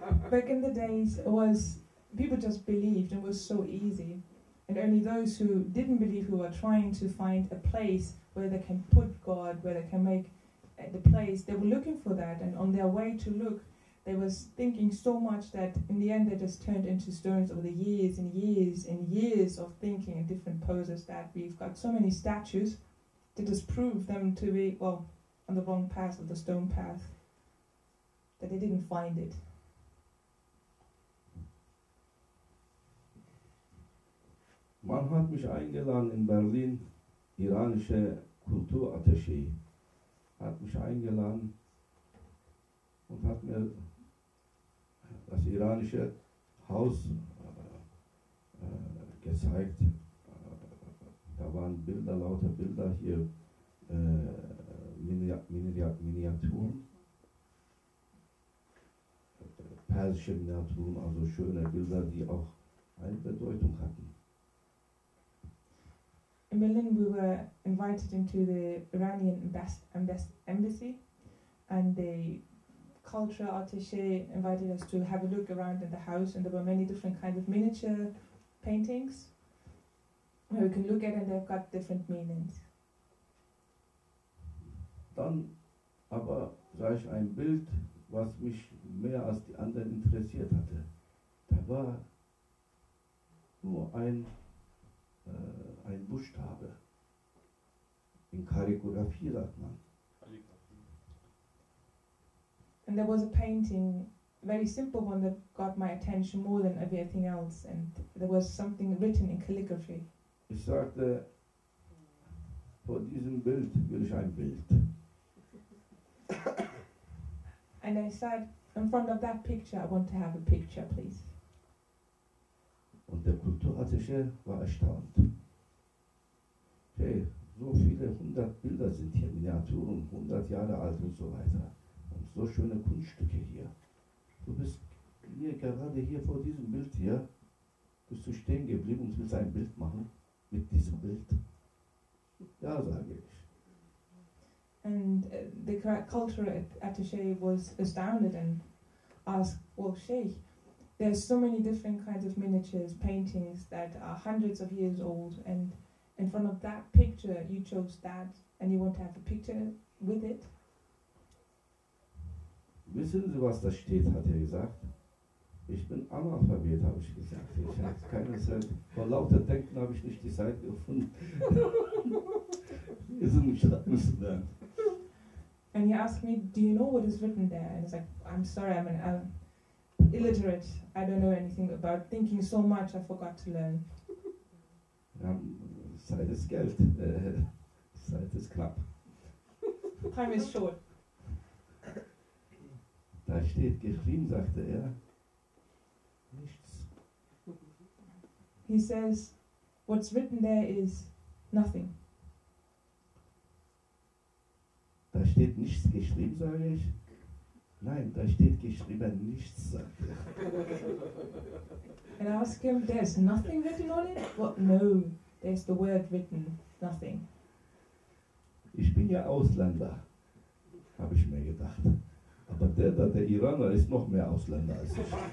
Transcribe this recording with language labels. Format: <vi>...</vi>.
<en>Back in the days, it was people just believed and it was so easy, and only those who didn't believe, who were trying to find a place where they can put God, where they can make the place, they were looking for that, and on their way to look, they was thinking so much that in the end they just turned into stones over the years and years and years of thinking in different poses, that we've got so many statues to just prove them to be, well, on the wrong path, of the stone path, that they didn't find it.</en> <de>Man hat mich eingeladen in Berlin, iranische Kulturattaché, hat mich eingeladen und hat mir das iranische Haus gezeigt. Da waren Bilder, lauter Bilder hier, Miniaturen, persische Miniaturen, also schöne Bilder, die auch eine Bedeutung hatten.</de> <en>In Berlin, we were invited into the Iranian embassy, and the culture attaché invited us to have a look around in the house, and there were many different kinds of miniature paintings where we can look at, and they've got different meanings.</en> <de>Dann aber sah ich ein Bild, was mich mehr als die anderen interessiert hatte. Da war nur ein Buchstabe. In Kalligraphie sagt man.</de> <en>And there was a painting, a very simple one, that got my attention more than everything else, and there was something written in calligraphy.</en> <de>Ich sagte, vor diesem Bild will ich ein Bild.</de> <en>And I said, in front of that picture, I want to have a picture, please.</en> <de>Und der Kulturattaché war erstaunt. Hey, so viele 100 Bilder sind hier, Miniaturen, 100 Jahre alt und so weiter. Und so schöne Kunststücke hier. Du bist hier, gerade hier vor diesem Bild hier, bist du stehen geblieben und willst ein Bild machen mit diesem Bild. Ja, sage ich.</de> <en>And the cultural attaché was astounded and asked, well, Sheikh, there's so many different kinds of miniatures, paintings that are hundreds of years old, and in front of that picture you chose that, and you want to have a picture with it?</en> <de>Wissen Sie, was da steht, hat er gesagt. Ich bin Analphabet, habe ich gesagt. Ich habe keine Zeit. Vor lauter Denken habe ich nicht die Zeit gefunden. Wir sind nicht lernen.</de> <en>And he asked me, do you know what is written there? And I was like, I'm sorry, I'm illiterate. I don't know anything about thinking so much, I forgot to learn.</en> <de>Ja, Zeit ist Geld. Zeit ist knapp.</de> <en>Time is short.</en> <de>Da steht geschrieben, sagte er, nichts.</de> <en>He says, what's written there is nothing.</en> <de>Da steht nichts geschrieben, sage ich. Nein, da steht geschrieben nichts, sagt er.</de> <en>And I asked him, there's nothing written on it? What? No, there's the word written, nothing.</en> <de>Ich bin ja Ausländer, habe ich mir gedacht. Aber der Iraner ist noch mehr Ausländer als ich.</de>